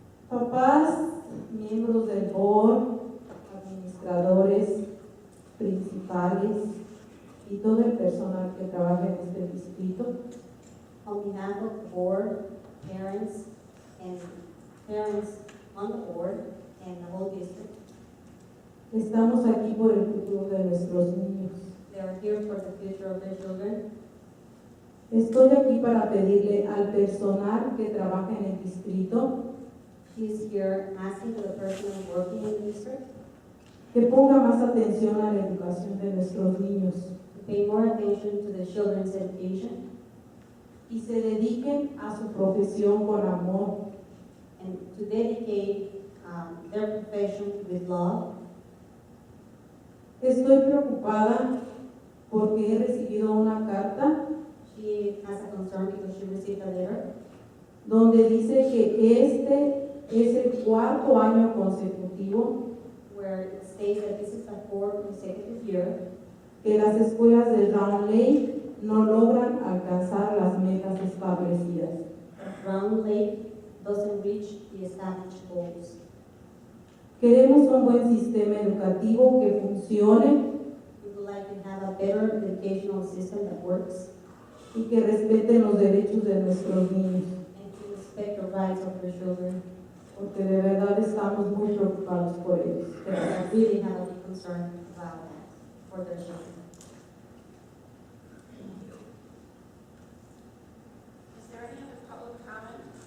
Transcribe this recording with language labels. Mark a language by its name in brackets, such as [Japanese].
[Spanish] Papás, miembros del board, administradores, principales y todo el personal que trabaja en este distrito. [English] On behalf of the board, parents, and parents on the board, and the whole district, [Spanish] Estamos aquí por el futuro de nuestros niños. [English] they are here for the future of their children. [Spanish] Estoy aquí para pedirle al personal que trabaja en el distrito [English] She is here asking for the person working in the district [Spanish] que ponga más atención a la educación de nuestros niños [English] to pay more attention to the children's education [Spanish] y se dediquen a su profesión con amor. [English] and to dedicate their profession with love. [Spanish] Estoy preocupada porque he recibido una carta [English] She has a concern because she received a letter [Spanish] donde dice que este es el 4º año consecutivo [English] where it states that this is the 4th consecutive year [Spanish] que las escuelas de Round Lake no logran alcanzar las metas establecidas. [English] that Round Lake doesn't reach the established goals. [Spanish] Queremos un buen sistema educativo que funcione [English] We would like to have a better educational system that works [Spanish] y que respete los derechos de nuestros niños. [English] and to respect the rights of their children. [Spanish] porque de verdad estamos muy preocupados por ellos. [English] We're really heavily concerned about that for their children. Is there any other public comment?